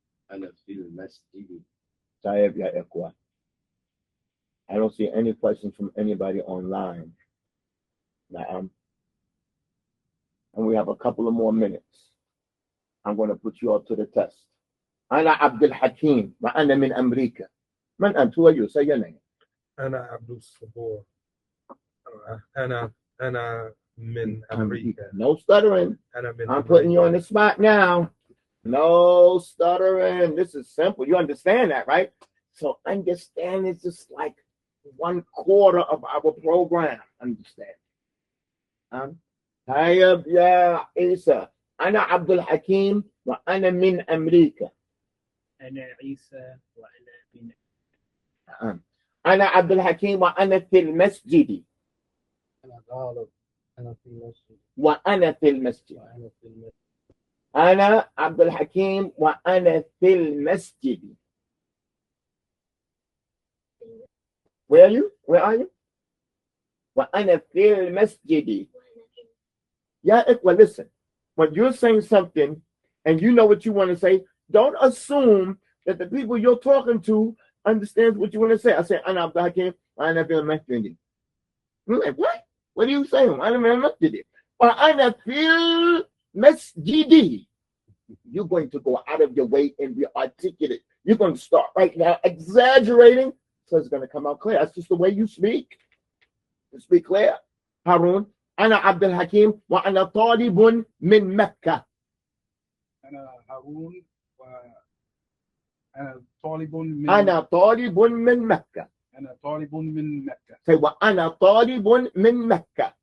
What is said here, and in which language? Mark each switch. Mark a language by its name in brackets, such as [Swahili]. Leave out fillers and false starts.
[Arabic] أنا في المسجد. Taib ya Ikhwa. [English] I don't see any questions from anybody online. Now, and we have a couple of more minutes. I'm going to put you up to the test. [Arabic] أنا Abdul-Hakim وأنا من أمريكا. من أنت? [English] Who are you? Say your name. [Arabic] أنا عبد الصبور. أنا من أمريكا. [English] No stuttering. [Arabic] أنا من [English] I'm putting you on the spot now. No stuttering. This is simple. You understand that, right? So understand it's just like 1/4 of our program. Understand? [Arabic] طيب يا عيسى. أنا Abdul-Hakim وأنا من أمريكا. أنا عيسى وأنا من أنا Abdul-Hakim وأنا في المسجد. أنا غالب. أنا في المسجد. وأنا في المسجد. وأنا في المسجد. أنا Abdul-Hakim وأنا في المسجد. [English] Where are you? Where are you? [Arabic] وأنا في المسجد. [English] Yeah, well, listen. When you're saying something and you know what you want to say, don't assume that the people you're talking to understands what you want to say. I say, [Arabic] أنا Abdul-Hakim وأنا في المسجد. [English] You're like, what? What are you saying? [Arabic] أنا في المسجد. وأنا في المسجد. [English] You're going to go out of your way and be articulate. You're going to start right now exaggerating, so it's going to come out clear. That's just the way you speak. You speak clear. [Arabic] Harun, أنا Abdul-Hakim وأنا طالب من مكة. أنا هارون أنا طالب من أنا طالب من مكة. أنا طالب من مكة. Say وأنا طالب من مكة.